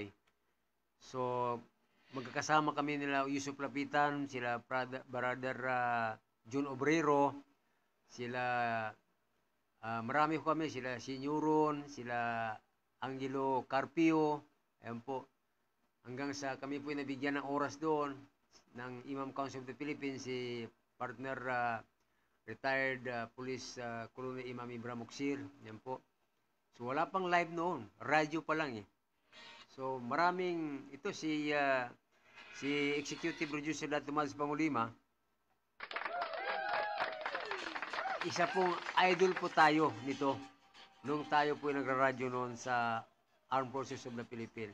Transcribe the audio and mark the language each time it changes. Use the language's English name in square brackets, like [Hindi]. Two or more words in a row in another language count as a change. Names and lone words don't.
[Filipino] So, magkakasama kami nila Yusuf Lapitan, sila Brother Jun Obrero, sila marami ko kami, sila Sinyoron, sila Angelo Carpio, ayan po. Hanggang sa kami po nabigyan ng oras doon ng Imam Council of the Philippines, si partner retired police Colonel Imam Ibrahim Muksir, yan po. So wala pang live noon, radio pa lang eh. So maraming, ito si Executive Producer Dato Mads Pangulima, isa pong idol po tayo nito nung tayo po nagra-radyo noon sa Armed Forces of the Philippines.